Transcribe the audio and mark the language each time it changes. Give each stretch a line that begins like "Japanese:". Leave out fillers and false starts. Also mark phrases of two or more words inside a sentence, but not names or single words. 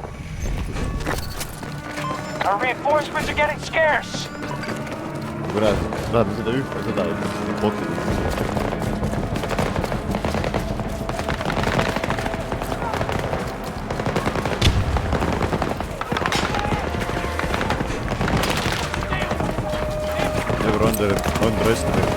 English: Our reinforcements are getting scarce.
Estonian: reaalselt, läheme seda ühte, seda botid.
English: Never underestimate.